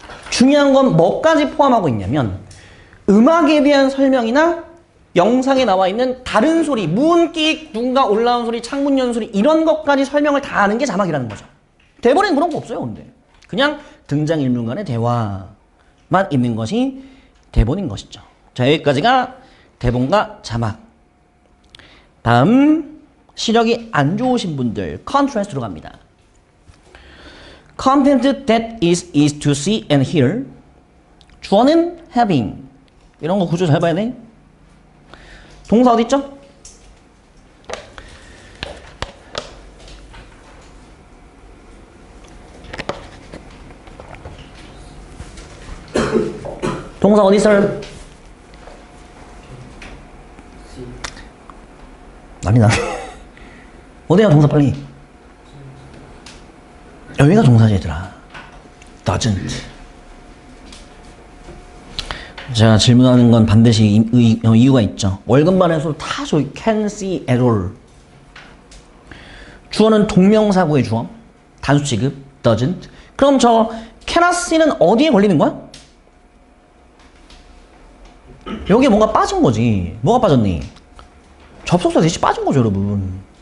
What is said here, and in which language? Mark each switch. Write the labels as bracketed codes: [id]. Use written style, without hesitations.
[ko] 중요한 건 뭐까지 포함하고 있냐면 음악에 대한 설명이나 영상에 나와 있는 다른 소리, 문끽, 누군가 올라온 소리, 창문 여는 소리 이런 것까지 설명을 다 하는 게 자막이라는 거죠. 대본에는 그런 거 없어요. 근데 그냥 등장인물 간의 대화만 있는 것이 대본인 것이죠. 자, 여기까지가 대본과 자막. 다음 시력이 안 좋으신 분들 컨트라스트로 갑니다. [en] Content that is easy to see and hear. [ko] 주어는 having. 이런 거 구조 잘 봐야 돼. 동사 어디 있죠? 동사 어디 있어요? 난리 나네. 어디야 동사 빨리. 여기가 동사지 얘들아. doesn't. 제가 질문하는 건 반드시 이유가 있죠. 월급반에서 다 저기 [en] can see at all. [ko] 주어는 동명사구의 주어. 단수 취급 doesn't. 그럼 저 [en] cannot see [ko] 는 어디에 걸리는 거야? 여기에 뭔가 빠진 거지. 뭐가 빠졌니? 접속사 대신 빠진 거죠, 여러분.